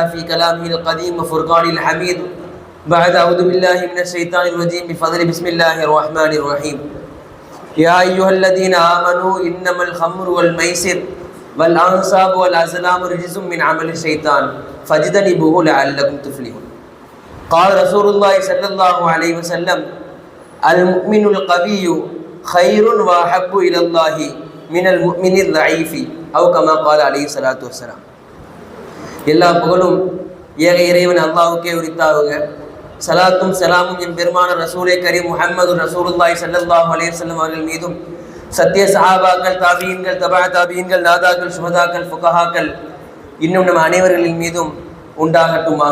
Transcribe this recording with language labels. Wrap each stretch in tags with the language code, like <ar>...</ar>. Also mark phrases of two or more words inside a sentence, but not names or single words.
<ar>في كلامه القديم وفرقان الحميد بعد أعوذ بالله من الشيطان الرجيم بفضل بسم الله الرحمن الرحيم يا أيها الذين آمنوا إنما الخمر والميسر والأنصاب والأزلام رجس من عمل الشيطان فاجتنبوه لعلكم تفلحون قال رسول الله صلى الله عليه وسلم المؤمن القوي خير وأحب إلى الله من المؤمن الضعيف أو كما قال عليه الصلاة والسلام.</ar> <ta>எல்லா புகழும் ஏக இறைவன் அல்லாஹ்வுக்கே உரித்தாகுக. சலாத்தும் சலாமும் எம் பெருமான</ta> <ar>رسول كريم</ar> <ta>முஹம்மது</ta> <ar>رسول الله صلى الله عليه وسلم</ar> <ta>அவர்கள் மீதும் சத்திய சஹாபாக்கள், தாபீன்கள், தபா தாபீன்கள், நாதாக்கள், சுஹதாக்கள், ஃபுகஹாக்கள் இன்னும் நம் அனைவர்களின் மீதும் உண்டாகட்டுமாக.</ta>